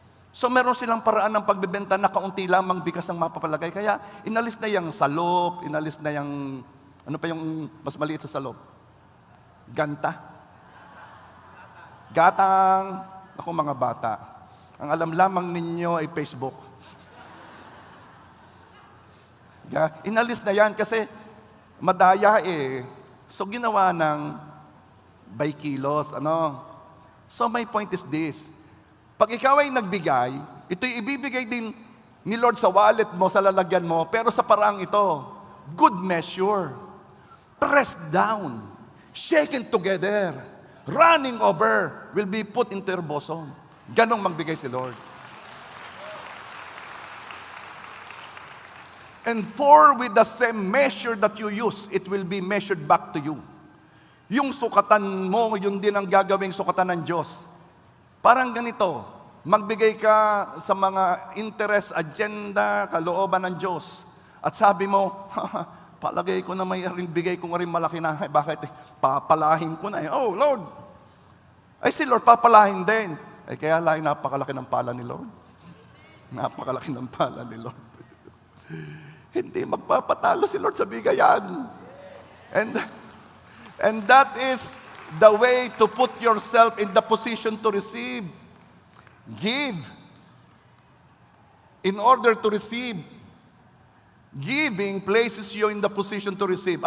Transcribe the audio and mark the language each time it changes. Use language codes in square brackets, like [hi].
[tl] So, meron silang paraan ng pagbebenta na kaunti lamang bigas ang mapapalagay. Kaya, inalis na yung salop, inalis na yung, ano pa yung mas maliit sa salop? Ganta. Gatang. Ako mga bata. Ang alam lamang ninyo ay Facebook. Inalis na yan kasi madaya So, ginawa ng by kilos, [en] So, my point is this. [tl] Pag ikaw ay nagbigay, ito'y ibibigay din ni Lord sa wallet mo, sa lalagyan mo, pero sa paraang ito, [en] good measure, pressed down, shaken together, running over, will be put into your bosom. [tl] Ganong magbigay si Lord. [en] And for with the same measure that you use, it will be measured back to you. [tl] Yung sukatan mo, yun din ang gagawing sukatan ng Diyos. Parang ganito, Magbigay ka sa mga interest, agenda, kalooban ng Diyos. At sabi mo, palagay ko na may bigay ko nga rin malaki na. Bakit? Papalahin ko na. Oh, Lord! Ay, si Lord papalahin din. Kaya lang, napakalaki ng pala ni Lord. Napakalaki ng pala ni Lord. Hindi magpapatalo si Lord sa bigayan. [en] And that is the way to put yourself in the position to receive. Give in order to receive. Giving places you in the position to receive.